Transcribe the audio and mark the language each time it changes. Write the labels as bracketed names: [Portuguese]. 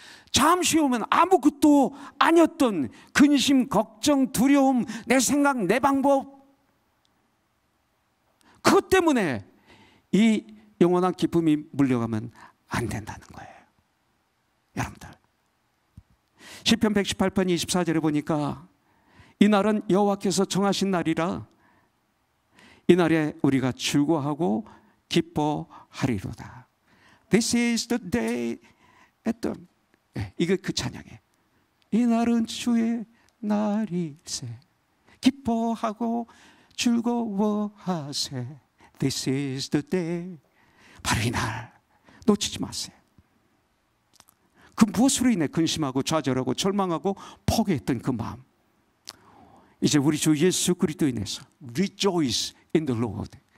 [Korean] 잠시 오면 아무것도 아니었던 근심, 걱정, 두려움, 내 생각, 내 방법, 그것 때문에 이 영원한 기쁨이 물려가면 안 된다는 거예요. 여러분들, 시편 118편 24절에 보니까 이날은 여호와께서 정하신 날이라 이날에 우리가 즐거워하고 기뻐하리로다. [English] This is the day at the, [Korean] 이게 그 찬양이에요. 이날은 주의 날일세 기뻐하고 즐거워하세. [English] This is the day. [Korean] 바로 이날 놓치지 마세요. 그 무엇으로 인해 근심하고 좌절하고 절망하고 포기했던 그 마음, 이제 우리 주 예수 그리스도로 인해서 [English] Rejoice in the Lord.